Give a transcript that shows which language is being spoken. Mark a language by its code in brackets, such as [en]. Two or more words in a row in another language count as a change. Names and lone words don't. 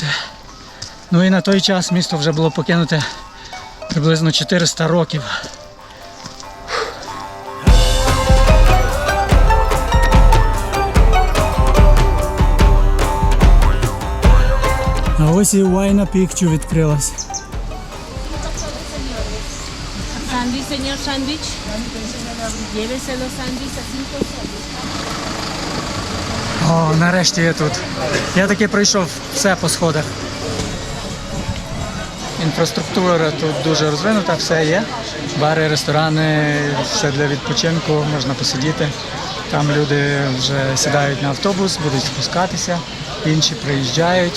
[uk] Ну і на той час місто вже було покинуте приблизно 400 років. А ось і Huayna Picchu відкрилась. [es] Sándwich, señor, sándwich. Llévese los sándwiches a 5 soles. [uk] О, нарешті я тут. Я таки пройшов все по сходах. Інфраструктура тут дуже розвинута, все є. Бари, ресторани, все для відпочинку, можна посидіти. Там люди вже сідають на автобус, будуть спускатися, інші приїжджають.